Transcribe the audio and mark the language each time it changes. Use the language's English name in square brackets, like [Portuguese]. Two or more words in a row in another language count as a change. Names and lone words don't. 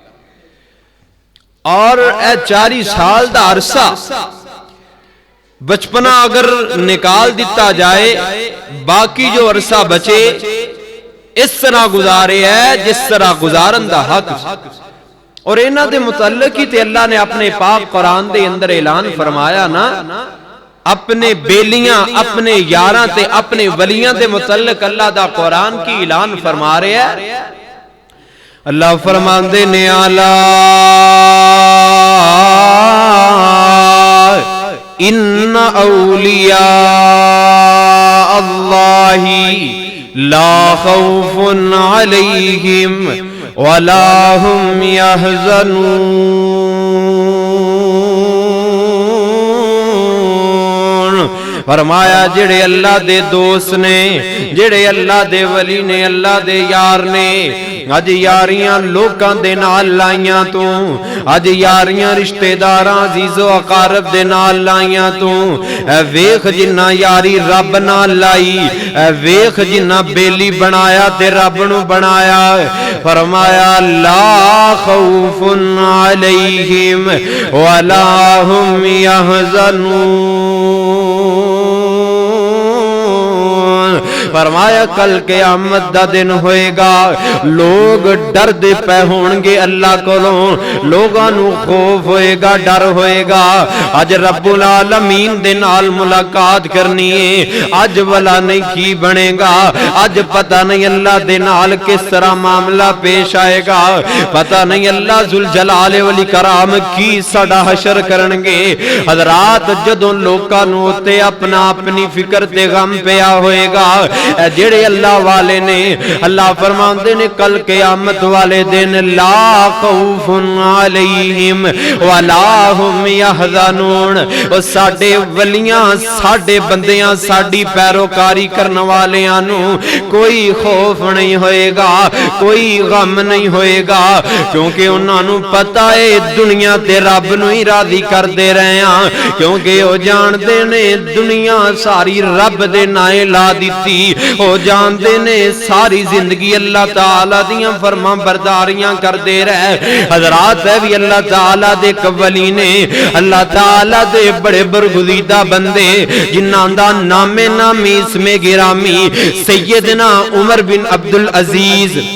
[Punjabi] اور اے 40 سال دا عرصہ بچپنا اگر نکال دیتا جائے باقی جو عرصہ بچے اس طرح گزارے ہے جس طرح گزارن دا حق، اور انہاں دے متعلق ہی تے اللہ نے اپنے پاک قرآن دے اندر اعلان فرمایا نا، اپنے بیلیاں، اپنے یاراں تے اپنے ولیاں دے متعلق اللہ دا قرآن کی اعلان فرما رہے ہیں۔ اللہ فرماندے نے [Arabic] اعلیٰ ان اولیاء اللہ لا خوف علیہم ولا هم يحزنون [Punjabi] فرمایا جڑے اللہ دے دوست نے جڑے اللہ دے ولی نے اللہ دے یار نے اج یاریاں لوکاں دے نال لائیاں تو اج یاریاں رشتہ داراں عزیز و اقارب دے نال لائیاں تو اے ویکھ جنہ یاری رب نال لائی اے ویکھ جنہ بیلی بنایا تے رب نو بنایا فرمایا [Arabic] لا خوف علیہم ولا هم يحزنون [Punjabi] فرمایا کل قیامت دا دن ہوئے گا لوگ ڈر دے پہ ہون گے اللہ کولوں لوگاں نو خوف ہوئے گا ڈر ہوئے گا اج رب العالمین دے نال ملاقات کرنی ہے اج والا نہیں کی بنے گا اج پتہ نہیں اللہ دے نال کس طرح معاملہ پیش آئے گا پتہ نہیں اللہ ذوالجلال والاکرام کی ساڈا حشر کرنگے حضرات جدوں لوکاں نو تے اپنا اپنی فکر تے غم پیا ہوئے گا جڑے اللہ والے نے اللہ فرماندے نے کل قیامت والے دن [Arabic] لا خوف علیہم ولا هم يحزنون [Punjabi] او ساڈے ولیاں ساڈے بندیاں ساڈی پیروکاری کرن والیاں نو کوئی خوف نہیں ہوئے گا کوئی غم نہیں ہوئے گا کیونکہ انہاں نو پتہ ہے دنیا تے رب نو ہی راضی کر دے رہے ہاں کیونکہ او جان دے نے دنیا ساری رب دے نائے لا دیتی او جان دے نے ساری زندگی اللہ تعالی دیاں فرما برداریاں کر دے رہے حضرات ہے بھی اللہ تعالی دے ولی نے اللہ تعالی دے بڑے برگزیدہ بندے جنہاں دا نام نامی اسم گرامی سیدنا عمر بن عبدالعزیز